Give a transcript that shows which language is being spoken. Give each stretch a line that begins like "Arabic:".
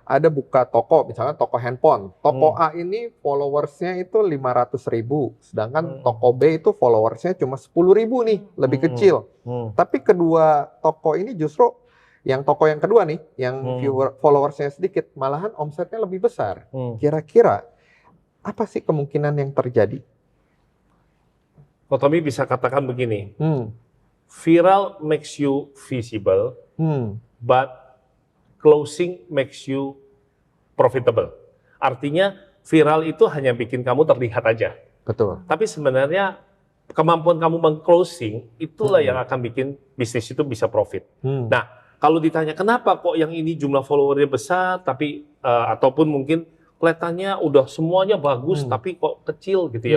Indonesian: ada buka toko, misalkan toko handphone. Toko A ini followersnya itu 500.000, sedangkan toko B itu followersnya cuma 10.000 nih, lebih kecil. Tapi kedua toko ini justru, yang toko yang kedua nih, yang followersnya sedikit, malahan omsetnya lebih besar. Kira-kira apa sih kemungkinan yang terjadi? Kok Tommy bisa katakan begini,
English: viral makes you visible, but closing makes you profitable.
Indonesian: Artinya viral itu hanya bikin kamu terlihat aja. Betul. Tapi sebenarnya kemampuan kamu meng-closing itulah yang akan bikin bisnis itu bisa profit. Nah, kalau ditanya kenapa kok yang ini jumlah followernya besar, tapi ataupun mungkin kelihatannya udah semuanya bagus, tapi kok kecil gitu ya